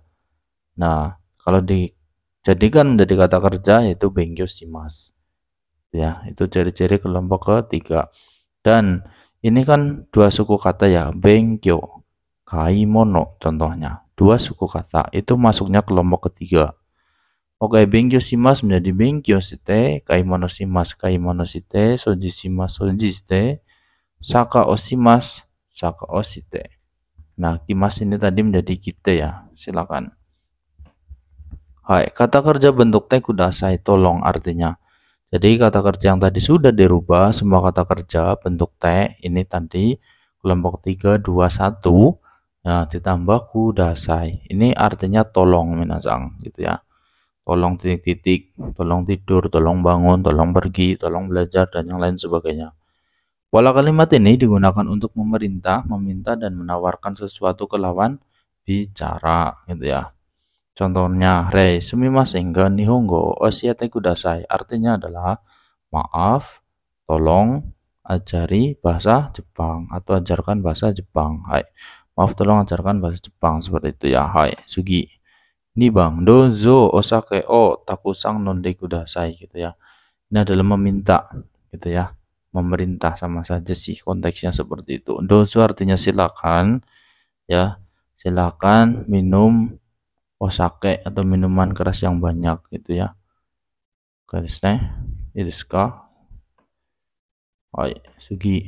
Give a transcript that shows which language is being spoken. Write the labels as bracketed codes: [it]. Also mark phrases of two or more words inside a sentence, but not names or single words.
[id] Nah, kalau dijadikan menjadi kata kerja yaitu [ja] 勉強します. [id] Ya, itu ciri-ciri kelompok ketiga. Dan ini kan dua suku kata ya, bengkyo, kaimono contohnya. Dua suku kata itu masuknya kelompok ketiga. Oke, [ja] 勉強します [id] menjadi [ja] 勉強して、買い物して、掃除して、さかをして. [id] Nah, kimas ini tadi menjadi kite ya. Silakan. Hai, kata kerja bentuk [ja] てください [id] tolong artinya. Jadi kata kerja yang tadi sudah dirubah, semua kata kerja bentuk te ini tadi kelompok 3 2 1 nah ditambah kudasai. Ini artinya tolong minasang gitu ya. Tolong titik-titik, tolong tidur, tolong bangun, tolong pergi, tolong belajar dan yang lain sebagainya. Pola kalimat ini digunakan untuk memerintah, meminta dan menawarkan sesuatu ke lawan bicara gitu ya. Contohnya, [ja] 例、すみませんが日本語を教えてください. [id] Artinya adalah maaf, tolong ajari bahasa Jepang atau ajarkan bahasa Jepang. Hai. Maaf, tolong ajarkan bahasa Jepang seperti itu ya. Hai, Sugi. Ini Bang, [ja] どうぞお酒をたくさん飲んでください [id] gitu ya. Ini adalah meminta gitu ya. Memerintah sama saja sih konteksnya seperti itu. Dozo artinya silakan ya. Silakan minum osake atau minuman keras yang banyak gitu ya. [ja] ですか? [id] Hai, Sugi.